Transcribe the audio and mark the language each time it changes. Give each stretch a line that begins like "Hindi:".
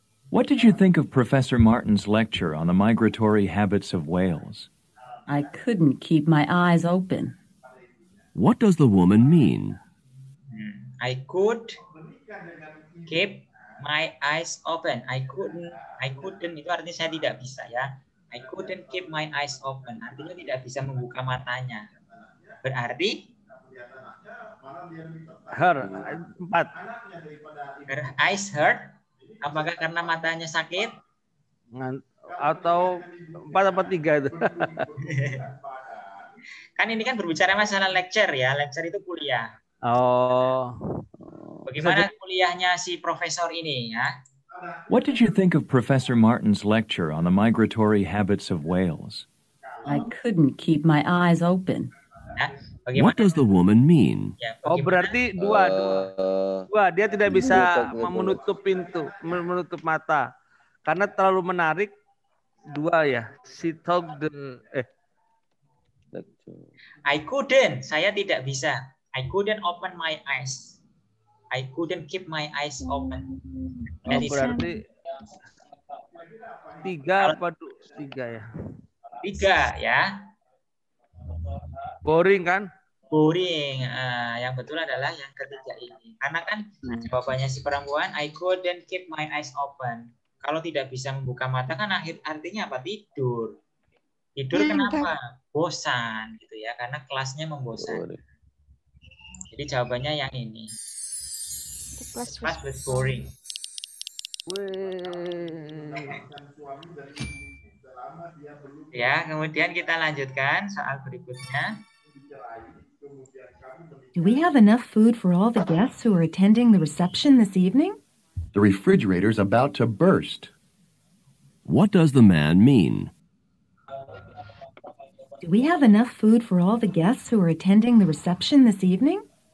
English: What did you think of Professor Martin's lecture on the migratory habits of whales? I couldn't keep my eyes open. What does the woman mean? I could keep my eyes open. I couldn't
Indonesian: itu artinya saya tidak bisa ya.
English: I couldn't keep my eyes open.
Indonesian: Artinya tidak bisa membuka matanya. Berarti
English: Her 4. her eyes hurt.
Indonesian: Apakah karena matanya sakit? Atau 4 apa 3 itu? Kan ini kan berbicara masalah lecture ya. Lecture itu kuliah. Oh. Bagaimana kuliahnya si profesor ini ya?
English: What did you think of Professor Martin's lecture on the migratory habits of whales? I couldn't keep my eyes open. Ya, What does the woman mean? Ya,
Indonesian: Oh, berarti dua. Dia tidak bisa menutup pintu, menutup mata. Karena terlalu menarik. 2 ya.
English: She told the I couldn't.
Indonesian: Saya tidak bisa.
English: I couldn't open my eyes. I couldn't keep my eyes open.
Indonesian: Oh, berarti 3 apa 3 ya? 3 ya. Boring kan?
English: Boring.
Indonesian: Yang betul adalah yang ketiga ini. Karena kan jawabannya si perempuan,
English: I couldn't keep my eyes open.
Indonesian: Kalau tidak bisa membuka mata kan artinya apa? Tidur. Tidur kenapa? Bosan gitu ya. Karena kelasnya membosankan. Jadi jawabannya yang ini.
English: Class was boring.
Indonesian: Ya, kemudian kita lanjutkan soal berikutnya.
English: Do we have enough food for all the guests who are attending the reception this evening? The refrigerator's about to burst. What does the man mean? Do we have enough food for all the guests who are attending the reception this evening?